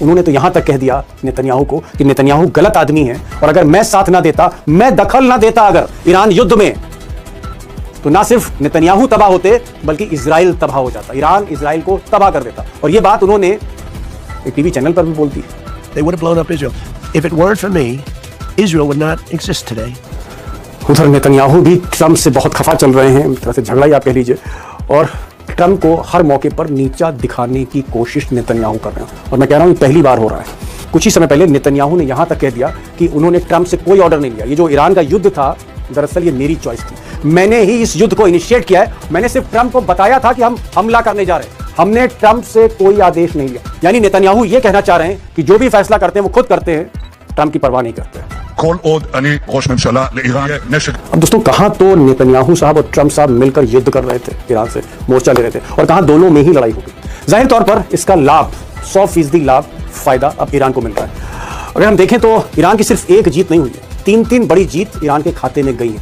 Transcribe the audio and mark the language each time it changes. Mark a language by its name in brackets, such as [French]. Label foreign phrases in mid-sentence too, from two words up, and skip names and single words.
[Hindi] उन्होंने तो यहां तक कह दिया नेतन्याहू को कि नेतन्याहू गलत आदमी है और अगर मैं साथ ना देता, मैं दखल ना देता अगर ईरान युद्ध में, तो ना सिर्फ नेतन्याहू तबाह होते बल्कि इजराइल तबाह हो जाता। ईरान इजराइल को तबाह कर देता। और ये बात उन्होंने एक टीवी चैनल पर भी बोलती है। [English] They would have blown up Israel. If it weren't for me, Israel would not exist today. [Hindi] उधर नेतन्याहू भी ट्रंप से बहुत खफा चल रहे हैं, एक तरह से झगड़ा ही आप कह लीजिए, और ट्रंप को हर मौके पर नीचा दिखाने की कोशिश नेतन्याहू कर रहे हैं। और मैं कह रहा हूं ये पहली बार हो रहा है। कुछ ही समय पहले नेतन्याहू ने यहां तक कह दिया कि उन्होंने ट्रंप से कोई ऑर्डर नहीं लिया। ये जो ईरान का युद्ध था, दरअसल ये मेरी चॉइस थी, मैंने ही इस युद्ध को इनिशिएट किया है, मैंने सिर्फ ट्रंप को बताया था कि हम हमला करने जा रहे हैं, हमने ट्रंप से कोई आदेश नहीं लिया। यानी नेतन्याहू ये कहना चाह रहे हैं कि जो भी फैसला करते हैं वो खुद करते हैं, ट्रंप की परवाह नहीं करते हैं। [Hebrew] כל עוד אני ראש ממשלה לאיראן יהיה नशक। [Hindi] अब दोस्तों, कहां तो नेतन्याहू साहब और ट्रंप साहब मिलकर युद्ध कर रहे थे, ईरान से मोर्चा ले रहे थे, और कहां दोनों में ही लड़ाई हो गई। जाहिर तौर पर इसका लाभ 100% लाभ फायदा अब ईरान को मिल रहा है। अगर हम देखें तो ईरान की सिर्फ एक जीत नहीं हुई है, 3 बड़ी जीत ईरान के खाते में गई है।